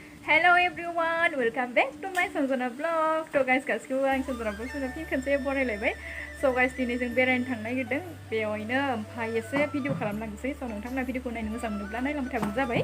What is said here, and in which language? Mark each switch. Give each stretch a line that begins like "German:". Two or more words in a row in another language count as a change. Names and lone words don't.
English: Hello everyone, welcome back to my Sanjana vlog. So guys,
Bodo: गासिखौबो आं Sanjana vlog फिन खनसे बरायलायबाय.
English: So guys,
Bodo: दिनै जों बेरायनो थांनो नागिरदों. बेवहायनो ओमफ्राय एसे भिडिअ खालामलांनोसै. So नोंथांमोना भिडिअखौ नायनो मोजां मोनोब्ला नायलांबाय थाबानो जाबाय.